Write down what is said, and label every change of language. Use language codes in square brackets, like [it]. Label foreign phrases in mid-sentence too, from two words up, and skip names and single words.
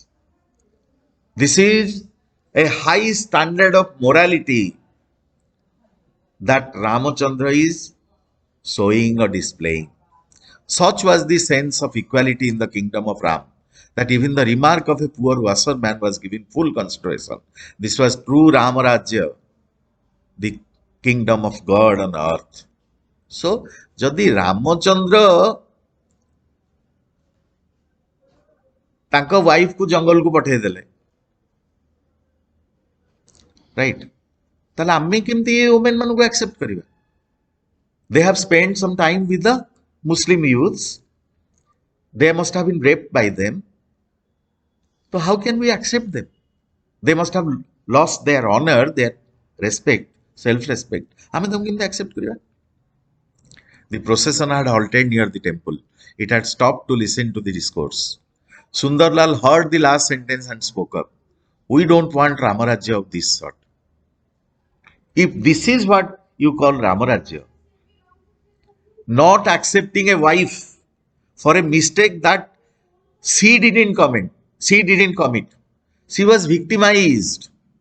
[en] This is a high standard of morality that Ramachandra is showing or displaying. Such was the sense of equality in the kingdom of Ram, that even the remark of a poor washerman was given full consideration. This was true Ramarajya, the kingdom of God on earth. So, [or] ଯଦି ରାମଚନ୍ଦ୍ର ତାଙ୍କ ୱାଇଫକୁ ଜଙ୍ଗଲକୁ ପଠେଇଦେଲେ, ରାଇଟ୍, ତାହେଲେ ଆମେ କେମିତି ଏ ଓମେନ୍ ମାନଙ୍କୁ ଆକ୍ସେପ୍ଟ କରିବା? [en] They have spent some time with the Muslim youths. They must have been raped by them. So how can we accept them? They must have lost their honor, their respect, self-respect. [or] ଆମେ ତାଙ୍କୁ କେମିତି accept କରିବା? [en] The procession had halted near the temple. It had stopped to listen to the discourse. Sundarlal heard the last sentence and spoke up. We don't want Ramarajya of this sort. If this is what you call Ramarajya, not accepting a wife for a mistake that she didn't commit, she was victimized.